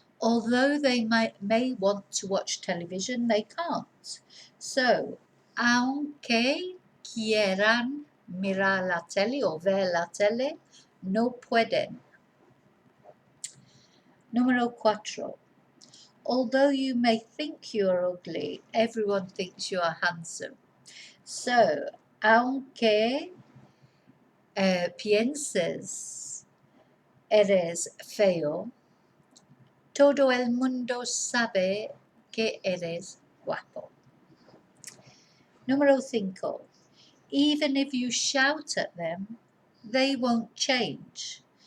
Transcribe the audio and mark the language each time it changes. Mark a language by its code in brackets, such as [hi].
[en] Although they may want to watch television, they can't. [es] So, aunque quieran mirar la tele o ver la tele, no pueden. Número 4. [en] Although you may think you are ugly, everyone thinks you are handsome. [es] So, aunque pienses eres feo, todo el mundo sabe que eres guapo. Número 5. [en] Even if you shout at them, they won't change.